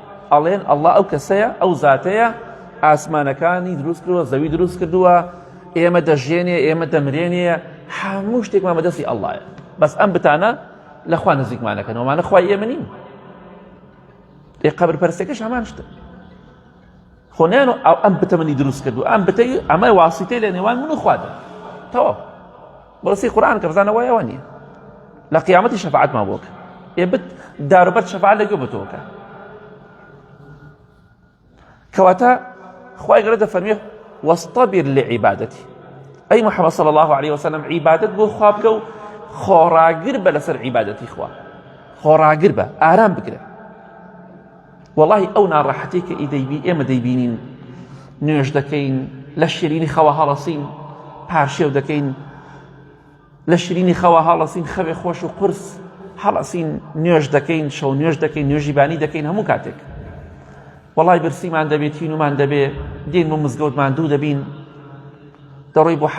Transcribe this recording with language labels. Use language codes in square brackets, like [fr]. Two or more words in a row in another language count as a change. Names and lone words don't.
[ckb] ئەڵێن ئەڵڵا ئەو کەسەیە ئەو زاتەیە ئاسمانەکانی دروست کردووە زەوی دروست کردووە ئێمە دەژێنێ ئێمە دەمرێنێ هەموو شتێکمان بەدەستی ئەڵڵایە بەس ئەم بتانە لە خوا نزیکمانەکەنەوە مانە خوای ئێمە نین قەبرپەرستێکەش هەمان شتە خۆ نەیان ئەم بتە منی دروست کردو ئەم بتەی ئەمە واسیتەی لە نێوان من و خوادا تەواو بەڕاستی قورئان کە بزانە وایە ئەوە نییە لە قیامەتی شەفاعەتمان بۆ کە ئێ بت داروبەر شەفاعەت لەگوێ بە تۆ بکە کەواتە خوای گەورە دەفەرمێ [ar] واصطبر لعبادتي أي محمد صلى الله عليه وسلم [ckb] عبادت بۆ خوا بکە و خۆڕاگر بە لەسەر عیبادەتی خوا خۆڕاگر بە ئارام بگرە وەڵاهی ئەو ناڕەحەتەی کە ئێمە دەیبینین نوێژ دەکەین لە شیرینی خەوە هەڵەسین پارشێو دەکەین لە شیرینی خەوە هەڵەسین خەوێ خۆش و قورس هەڵەسین نوێژ دەکەین شەو نوێژ دەکەین نوێژی بانی دەکەین هەموو کاتێک وەڵای برسیمان دەبێت هینومان دەبێ دین بۆ مزگەوت ماندوو دەبین دەڕۆی بۆ حەج